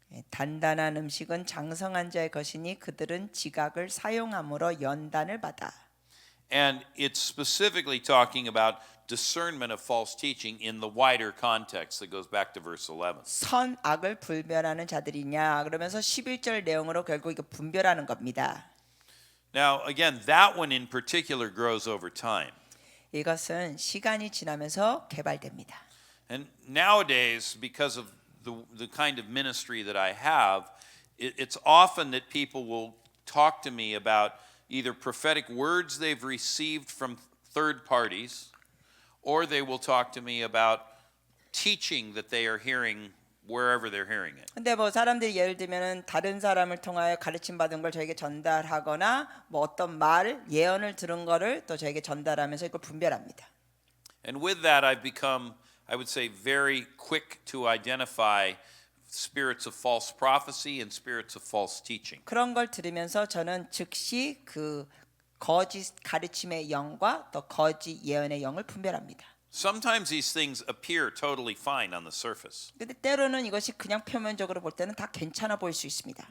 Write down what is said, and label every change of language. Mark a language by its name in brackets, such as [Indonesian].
[Korean] 단단한 음식은 장성한 자의 것이니 그들은 지각을 사용함으로 연단을 받아. [English] And it's specifically talking about discernment of false teaching in the wider context that goes back to verse 11. [Korean] 선악을 분별하는 자들이냐 그러면서 11절 내용으로 결국 이거 분별하는 겁니다. [English] Now, again, that one in particular grows over time. [Korean] 이것은 시간이 지나면서 개발됩니다. [English] And nowadays, because of the kind of ministry that I have, it's often that people will talk to me about either prophetic words they've received from third parties, or they will talk to me about teaching that they are hearing wherever they're hearing it. [Korean] 근데 뭐 사람들이 예를 들면은 다른 사람을 통하여 가르침 받은 걸 저에게 전달하거나 뭐 어떤 말 예언을 들은 거를 또 저에게 전달하면서 이걸 분별합니다. [English] And with that, I've become, I would say, very quick to identify spirits of false prophecy and spirits of false teaching. [Korean] 그런 걸 들으면서 저는 즉시 그 거짓 가르침의 영과 또 거짓 예언의 영을 분별합니다. [English] Sometimes these things appear totally fine on the surface, [Korean] 근데 때로는 이것이 그냥 표면적으로 볼 때는 다 괜찮아 보일 수 있습니다.